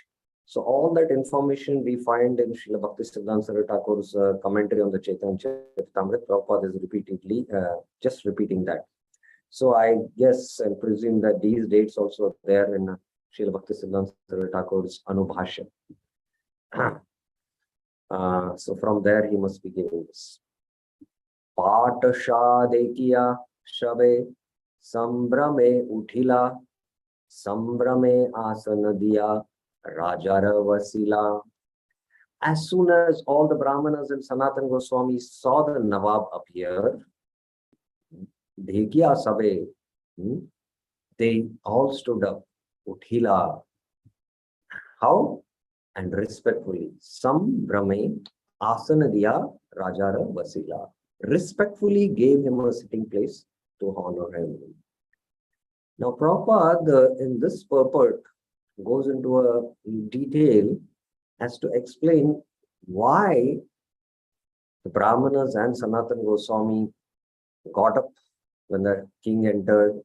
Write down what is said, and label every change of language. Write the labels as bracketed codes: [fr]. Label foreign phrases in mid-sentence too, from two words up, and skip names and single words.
[en] So all that information we find in Srila Bhaktisiddhanta Saraswati Thakur's commentary on the Chaitanya-Caritāmṛta. Prabhupada is repeatedly just repeating that. So I guess and presume that these dates also are there in Srila Bhaktisiddhanta Saraswati Thakur's Anubhashya. So from there he must be giving this. [bn] পাতশা দেখিয়া সবে সম্ভ্রমে উঠিলা সম্ভ্রমে আসনদিয়া রাজারে বসিলা. [en] As soon as all the Brahmanas and Sanatana Goswami saw the Nawab appear, [bn] দেখিয়া সবে, [en] they all stood up. Uthila. How? And respectfully. [bn] সম্ভ্রমে আসনদিয়া রাজারে বসিলা. [en] Respectfully gave him a sitting place to honor him. Now, Prabhupada in this purport goes into a detail as to explain why the Brahmanas and Sanatana Goswami got up when the king entered.